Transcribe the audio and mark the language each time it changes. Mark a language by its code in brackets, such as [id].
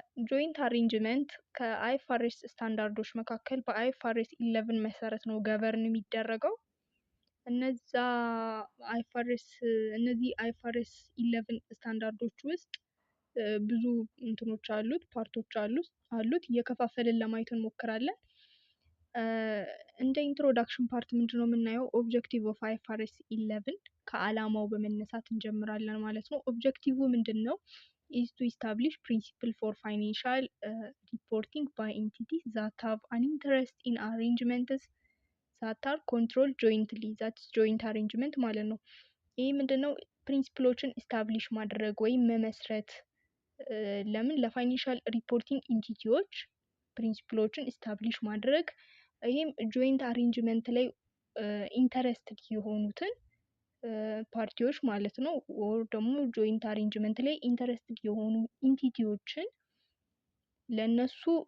[am] ጆይንት አሬንጅመንት ከአይኤፍአርኤስ ስታንዳርዶች መካከል በአይኤፍአርኤስ 11 መሰረት ነው ገቨርን የሚደረገው። እነዚህ አይኤፍአርኤስ 11 ስታንዳርዶች ውስጥ ብዙ እንትኖች አሉት፣ ፓርቶች አሉት። እየከፋፈልን ለማየት እንሞክራለን። እንደ ኢንትሮዳክሽን ፓርት ምንድነው የምናየው? ኦብጀክቲቭ ኦፍ አይኤፍአርኤስ 11 ከአላማው በመነሳት እንጀምራለን ማለት ነው። ኦብጀክቲቭ ምንድነው? [en] is to establish principle for financial reporting by entities that have an interest in arrangements that are controlled jointly. that's joint arrangement [am] ማለት ነው። ይህ ምንድነው? ፕሪንሲፕሎችን ኢስታብሊሽ ማድረግ ወይም መመስረት ለምን ለፋይናንሻል ሪፖርቲንግ ኢንቲቲዎች ፕሪንሲፕሎችን ኢስታብሊሽ ማድረግ፣ ይህም ጆይንት አሬንጅመንት ላይ ኢንተረስትድ የሆኑትን ፓርቲዎች ማለት ነው። ወር ደግሞ ጆይንት አሬንጅመንት ላይ ኢንተረስትድ የሆኑ ኢንቲቲዎችን ለነሱ